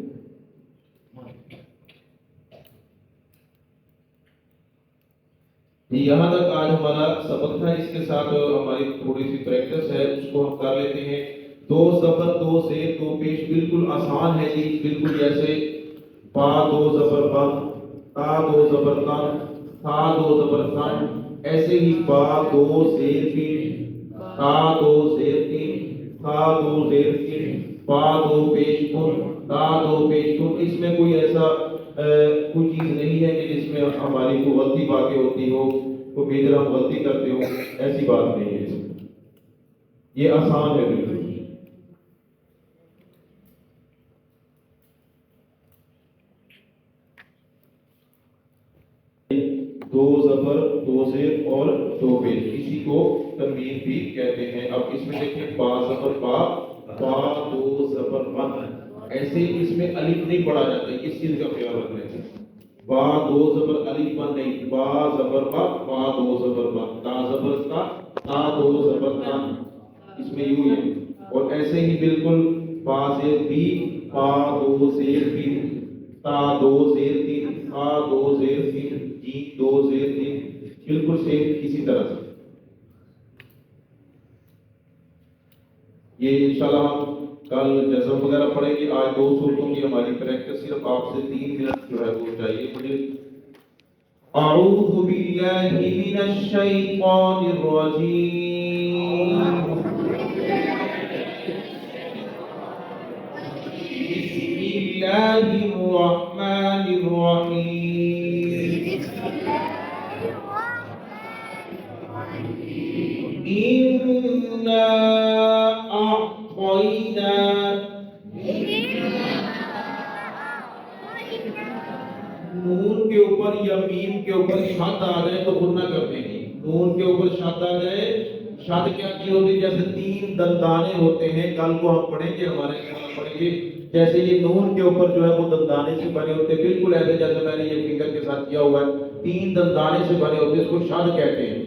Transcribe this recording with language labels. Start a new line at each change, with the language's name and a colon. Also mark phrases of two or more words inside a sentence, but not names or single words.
Urdu: یہاں تک آج ہمارا سبق تھا، اس کے ساتھ ہماری تھوڑی سی پریکٹس ہے، اس کو ہم کر لیتے ہیں۔ دو زبر دو زیر دو پیش بالکل آسان ہے جی، بالکل جیسے با دو زبر بن، تا دو زبر تن، تھا دو زبر تن، ایسے ہی با دو زیر تین، تا دو زیر تین، تھا دو زیر تین، با دو پیش کن، تا دو پیش کن۔ اس میں کوئی ایسا کوئی چیز نہیں ہے کہ جس میں ہماری کوئی غلطی واقع ہوتی ہو، کوئی میجر ہم غلطی کرتے ہو، ایسی بات نہیں ہے، یہ آسان ہے بالکل۔ دو زبر دو زیر اور دو پیش، اسی کو تنوین بھی کہتے ہیں۔ اب اس میں دیکھیں با زبر با، با دو زبر من، ایسے ہی اس میں الف نہیں پڑھا جاتا، اس چیز کا خیال رکھنا ہے۔ با دو زبر الف بن نہیں، با زبر با، با دو زبر با، تا زبر تا، تا دو زبر تن، اس میں یوں ہے۔ اور ایسے ہی بالکل با زیر بی، با دو زیر بی، تا دو زیر تین، تا دو زیر تین، جی دو زیر تین، بالکل سیم اسی طرح سے۔ یہ انشاءاللہ ہم کل جزم وغیرہ پڑھیں گے۔ آج دو صورتوں کی ہماری پریکٹس، صرف آپ سے 3 منٹ جو ہے وہ چاہیے مجھے۔
Arabic: اعوذ باللہ من الشیطان الرجیم، بسم اللہ الرحمن الرحیم، اِنَّا أعطينا،
Urdu: نون کے اوپر یا میم کے اوپر شد آ جائے تو غنہ کرتے ہیں۔ نون کے اوپر شد آ جائے، شد کیا کی ہوتی ہے؟ جیسے 3 دندانے ہوتے ہیں، کل کو ہم پڑھیں گے، ہمارے پڑھیں گے، جیسے یہ نون کے اوپر جو ہے وہ دندانے سے بنے ہوتے ہیں، بالکل ایسے جیسے میں نے یہ فنگر کے ساتھ کیا ہوا ہے، 3 دندانے سے بنے ہوتے ہیں، اس کو شد کہتے ہیں۔